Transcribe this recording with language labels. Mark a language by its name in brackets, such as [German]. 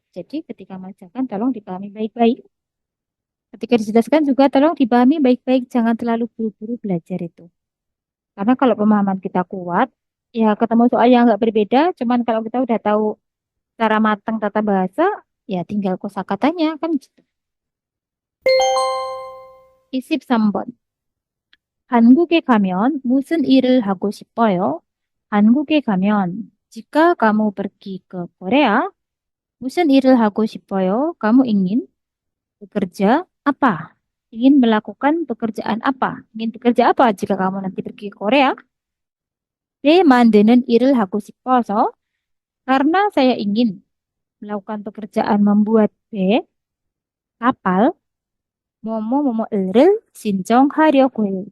[Indonesian] Jadi ketika mengerjakan tolong dipahami baik-baik. Ketika dijelaskan juga tolong dipahami baik-baik. Jangan terlalu buru-buru belajar itu. Karena kalau pemahaman kita kuat, ya ketemu soal yang nggak berbeda. Cuman kalau kita udah tahu cara matang tata bahasa, ya tinggal kosakatanya kan gitu. Isip sambon. [Korean] 한국에 가면 무슨 일을 하고 싶어요? 한국에 가면 [Indonesian] jika kamu pergi ke Korea, [Korean] 무슨 일을 하고 싶어요? [Indonesian] Kamu ingin bekerja apa? Ingin melakukan pekerjaan apa? Ingin bekerja apa jika kamu nanti pergi ke Korea? B. [Korean] 만드는 일을 하고 싶어서 [Indonesian] karena saya ingin melakukan pekerjaan membuat B kapal [Korean] 뭐뭐뭐뭐를 신청하려고 해요.